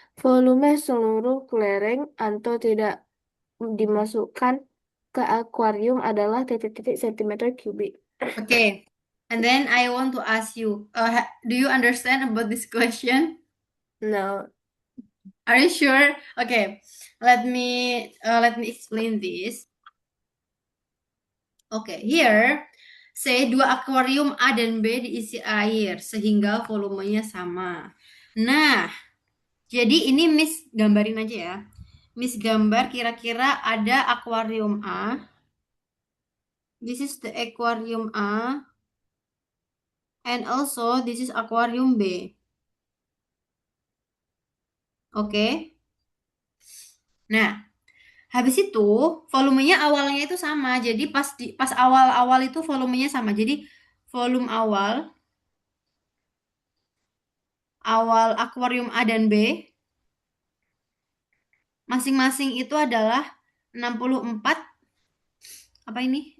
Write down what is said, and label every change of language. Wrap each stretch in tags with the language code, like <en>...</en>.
<id>Volume seluruh kelereng atau tidak dimasukkan ke akuarium adalah titik-titik cm kubik.</id> <en>Okay, and then I want to ask you, do you understand about this question? No. Are you sure? Okay, let me explain this.</en> <id>Oke,</id> <en>here say</en> <id>dua akuarium A dan B diisi air sehingga volumenya sama. Nah, jadi ini Miss gambarin aja ya. Miss gambar kira-kira ada akuarium A.</id> <en>This is the aquarium A and also this is aquarium B.</en> <id>Oke. Nah, habis itu volumenya awalnya itu sama. Jadi pas awal-awal itu volumenya sama. Jadi volume awal akuarium A dan B masing-masing itu adalah 64 apa ini?</id>